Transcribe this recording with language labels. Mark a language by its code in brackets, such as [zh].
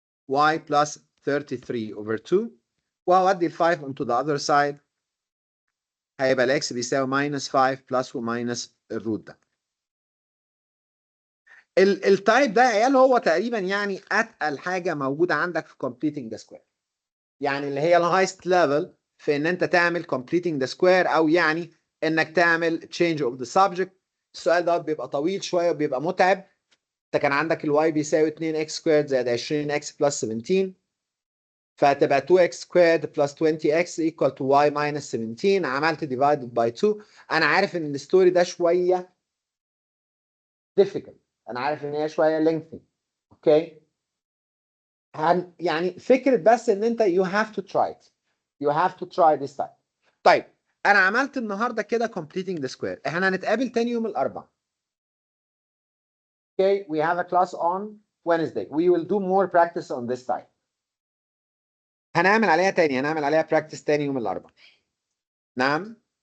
[en] y plus 33 over 2 [ar] وهودي ال [en] 5 into the other side [ar] هيبقى الاكس بيساوي [en] minus 5 plus [ar] وماينس الروت ده. التايب ده يا عيال هو تقريبا يعني اتقل حاجه موجوده عندك في completing the square. يعني اللي هي الهايست ليفل في ان انت تعمل completing the square او يعني انك تعمل [en] change of the subject. [ar] السؤال دوت بيبقى طويل شويه وبيبقى متعب. انت كان عندك الواي بيساوي 2x سكويرد زائد 20x بلس 17 فهتبقى 2x سكويرد بلس 20x [en] equal to y minus 17. [ar] عملت [en] divided by 2. [ar] انا عارف ان الستوري ده شويه difficult. انا عارف ان هي شويه lengthy. اوكي يعني فكره بس ان انت [en] you have to try it. You have to try this time. [ar] طيب انا عملت النهارده كده completing the square. احنا هنتقابل تاني يوم الاربعاء. [en] Okay, we have a class on Wednesday. We will do more practice on this time. [ar] هنعمل عليها تاني. هنعمل عليها practice تاني يوم الاربعاء. نعم.